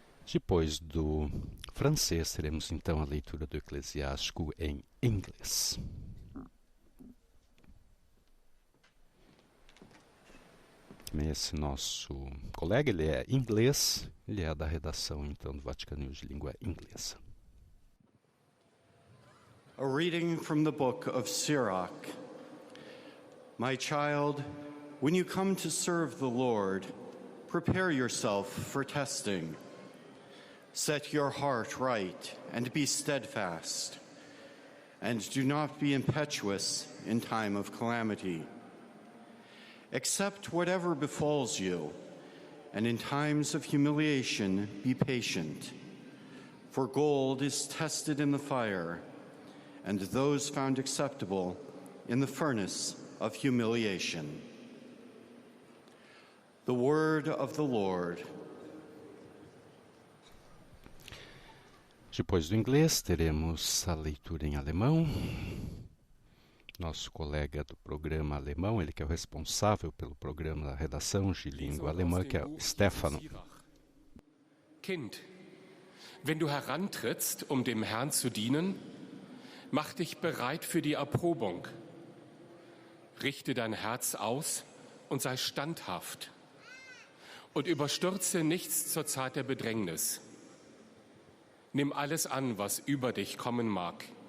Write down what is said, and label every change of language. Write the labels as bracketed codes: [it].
[pt] Depois do francês, teremos então a leitura do Eclesiástico em inglês. Esse nosso colega, ele é inglês, ele é da redação então do Vaticano News de língua inglesa. [en] A reading from the book of Sirach. My child, when you come to serve the Lord, prepare yourself for testing. Set your heart right and be steadfast, and do not be impetuous in time of calamity. Accept whatever befalls you, and in times of humiliation be patient. For gold is tested in the fire, and those found acceptable in the furnace of humiliation. The word of the Lord. [pt] Depois do inglês, teremos a leitura em alemão. Nosso colega do programa alemão, ele que é o responsável pelo programa da redação de língua alemã, que é o Stefano. [de] Kind, wenn du herantrittst, um dem Herrn zu dienen, mach dich bereit für die Erprobung. Richte dein Herz aus und sei standhaft. Und überstürze nichts zur Zeit der Bedrängnis. Nimm alles an, was über dich kommen mag.